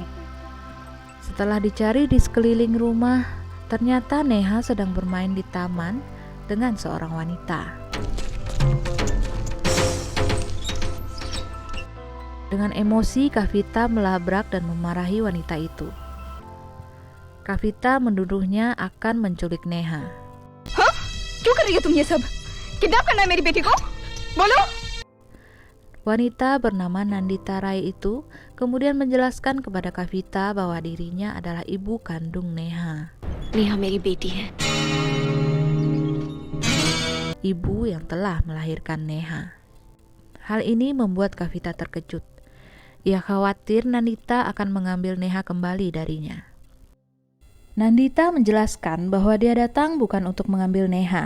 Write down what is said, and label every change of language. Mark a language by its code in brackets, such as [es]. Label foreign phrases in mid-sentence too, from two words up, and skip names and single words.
[id] Setelah dicari di sekeliling rumah, ternyata Neha sedang bermain di taman dengan seorang wanita. Dengan emosi, Kavita melabrak dan memarahi wanita itu. Kavita menuduhnya akan menculik Neha. [hi] हाँ? क्यों कर रही हो तुम ये सब? किडनैप करना है मेरी बेटी को? बोलो? [id] Wanita bernama Nandita Rai itu kemudian menjelaskan kepada Kavita bahwa dirinya adalah ibu kandung Neha. [hi] नेहा मेरी बेटी है. [id] Ibu yang telah melahirkan Neha. Hal ini membuat Kavita terkejut. Ia khawatir Nandita akan mengambil Neha kembali darinya. Nandita menjelaskan bahwa dia datang bukan untuk mengambil Neha.